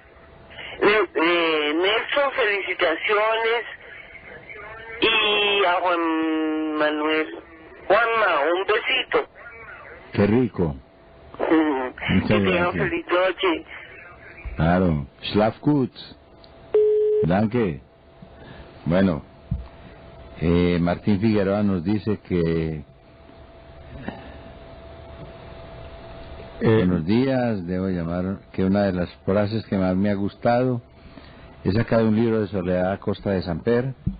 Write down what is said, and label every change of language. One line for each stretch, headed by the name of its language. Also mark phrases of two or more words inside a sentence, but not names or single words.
Spanish: Nelson, felicitaciones. Y a Juan Manuel. Juanma, un besito. Qué rico. Que tengan gracias. feliz noche. Claro.
German: Schlaf gut. Danke.
Spanish: Bueno, Martín Figueroa nos dice que... Buenos días, debo llamar que una de las frases que más me ha gustado es sacada de un libro de Soledad Acosta de Samper.